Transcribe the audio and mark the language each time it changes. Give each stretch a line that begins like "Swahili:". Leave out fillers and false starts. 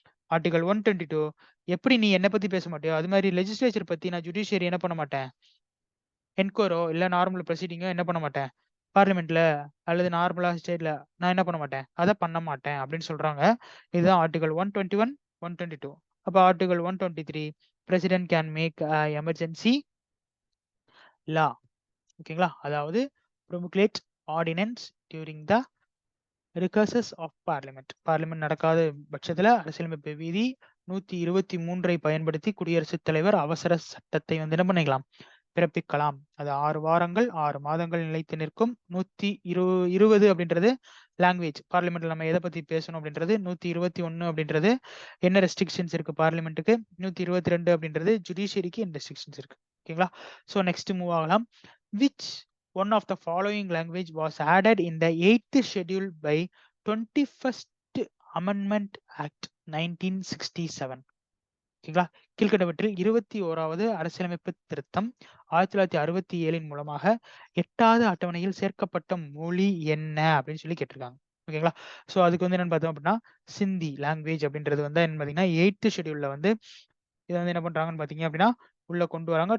Tamil: Article 122 எப்படி நீ என்ன பத்தி பேச மாட்டியோ அது மாதிரி லெஜிஸ்லேச்சர் பத்தி நான் ஜுடிஷியரி என்ன பண்ண மாட்டேன், என்கொயரோ இல்ல நார்மல் ப்ரொசீடிங்கோ என்ன பண்ண மாட்டேன், பார்லிமெண்ட்ல அல்லது நார்மலா ஸ்டேட்ல நான் என்ன பண்ண மாட்டேன், அதை பண்ண மாட்டேன் அப்படின்னு சொல்றாங்க. இதுதான் ஆர்டிகல் 121 122. அப்ப article 123
English: President can make emergency law.
Tamil: ஓகேங்களா, அதாவது
English: promulgate ordinance during the recursus of parliament.
Tamil: Parliament நடக்காத பட்சத்துல அரசியலமைப்பு விதி 123 பயன்படுத்தி குடியரசுத் தலைவர் அவசர சட்டத்தை வந்து என்ன பண்ணிக்கலாம், பிறப்பிக்கலாம். அது 6 வாரங்கள் 6 மாதங்கள் நிலைத்து நிற்கும். 120 அப்படின்றது லாங்குவேஜ், பார்லிமெண்ட்ல நம்ம எதை பத்தி பேசணும் அப்படின்றது. 121 அப்படின்றது என்ன ரெஸ்ட்ரிக்ஷன்ஸ் இருக்கு பார்லிமெண்ட்டுக்கு, 122 அப்படின்றது ஜுடிஷியரிக்கு என்ன ரெஸ்ட்ரிக்ஷன்ஸ் இருக்கு. ஓகேங்களா, ஸோ நெக்ஸ்ட் மூவ் ஆகலாம்.
English: Which one of the following language was added in the 8th schedule by 21st Amendment Act 1967.
Tamil: ஓகேங்களா, கீழ்கண்டவற்றில் 21வது அரசியலமைப்பு திருத்தம் 1967 மூலமாக 8வது அட்டவணையில் சேர்க்கப்பட்ட மொழி என்ன அப்படின்னு சொல்லி கேட்டிருக்காங்க. ஓகேங்களா, ஸோ அதுக்கு வந்து என்னன்னு பார்த்தோம் அப்படின்னா சிந்தி லாங்குவேஜ் அப்படின்றது வந்து என்ன பார்த்தீங்கன்னா 8th ஷெடியூல்ல வந்து இதை வந்து என்ன பண்றாங்கன்னு பார்த்தீங்க அப்படின்னா உள்ள கொண்டு வராங்க.